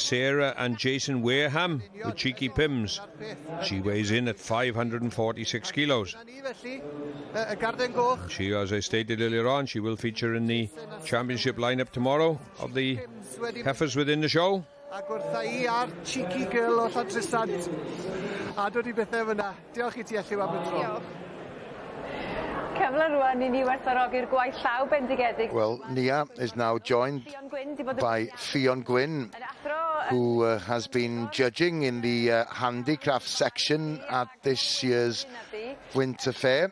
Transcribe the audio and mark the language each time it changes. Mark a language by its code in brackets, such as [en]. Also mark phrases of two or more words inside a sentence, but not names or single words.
[en] Sarah and Jason Wareham with Cheeky Pims. She weighs in at 546 kilos. She, as I stated earlier on, she will feature in the championship lineup tomorrow of the heifers within the show. [cy] Cheeky girl o Lladrysant. A dod I bethau fyna. Diolch I ti Elliw am y tro. [en] Well, Nia is now joined by Ffion Gwyn, who has been judging in the handicraft section at this year's Winter Ffair.